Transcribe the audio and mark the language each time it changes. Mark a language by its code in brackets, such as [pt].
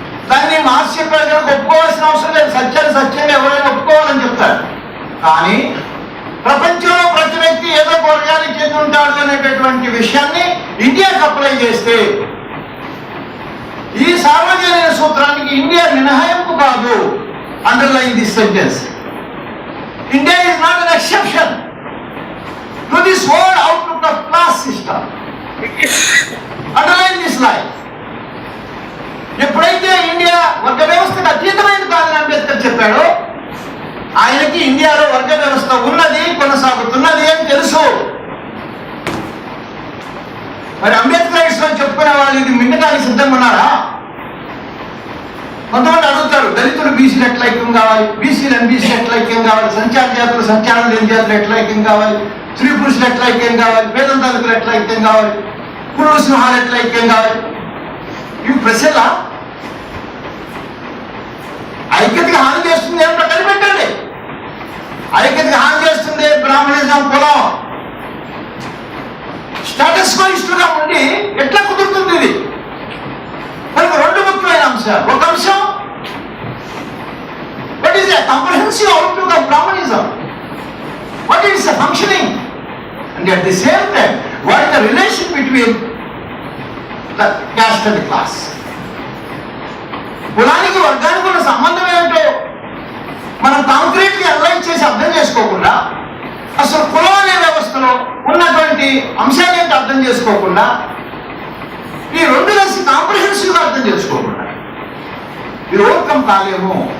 [te] దాన్ని మార్క్స్ చెప్పాడు కనుక ఒప్పుకోవాల్సిన అవసరం లేదు. సత్యాన్ని సత్యంగా ఎవరైనా ఒప్పుకోవాలని చెప్తారు. కానీ ప్రపంచంలో ప్రతి వ్యక్తి ఏదో ఒక వర్గానికి చెంది ఉంటాడు అనేటటువంటి విషయాన్ని ఇండియాకి అప్లై చేస్తే ఈ సార్వజనీన సూత్రానికి ఇండియా మినహాయింపు కాదు. [en] Underline this sentence. India is not an exception to this whole outlook of class system. Underline this line. [te] ఎప్పుడైతే ఇండియా వర్గ వ్యవస్థకు అతీతమైన కాదని అంబేద్కర్ చెప్పాడో, ఆయనకి ఇండియాలో వర్గ వ్యవస్థ ఉన్నది, కొనసాగుతున్నది అని తెలుసు. మరి అంబేద్కర్ అని చెప్పుకునే వాళ్ళు ఇది మిండడానికి సిద్ధంగా ఉన్నారా? కొంతమంది అడుగుతారు, దళితులు బీసీలు ఎట్లా ఐక్యం కావాలి, బీసీలు ఎంబీసీలు ఎట్లా ఐక్యం కావాలి, సంచార జాతులు సంచారం లేని జాతులు ఎట్లా ఐక్యం కావాలి, స్త్రీ పురుషులు ఎట్లా ఐక్యం కావాలి, పేదల దళితులు ఎట్లా ఐక్యం కావాలి, పురుడు సింహాలు ఎట్లా ఐక్యం కావాలి? ఇవి ప్రశ్నలా? ఐక్యతకి హాని చేస్తుంది ఏమిటో కనిపెట్టండి. ఐక్యతకి హాని చేస్తుంది బ్రాహ్మణిజం, కులం. స్టేటస్ కో ఇష్టంగా ఉండి ఎట్లా కుదురుతుంది ఇది? మనకు రెండు ముఖ్యమైన అంశాలు. ఒక అంశం, [en] what is a comprehensive outlook of Brahmanism? What is the functioning? And at the same time, what is the relation between the caste and the class? [te] కులానికి వర్గానికి ఉన్న సంబంధం ఏమిటో మనం కాంక్రీట్లీ అనలైజ్ చేసి అర్థం చేసుకోకుండా, అసలు కులం అనే వ్యవస్థలో ఉన్నటువంటి అంశాలు ఏంటో అర్థం చేసుకోకుండా, ఈ రెండు కలిసి కాంప్రహెన్సివ్ గా అర్థం చేసుకోకుండా ఈ ఓవర్కమ్ కాలేము.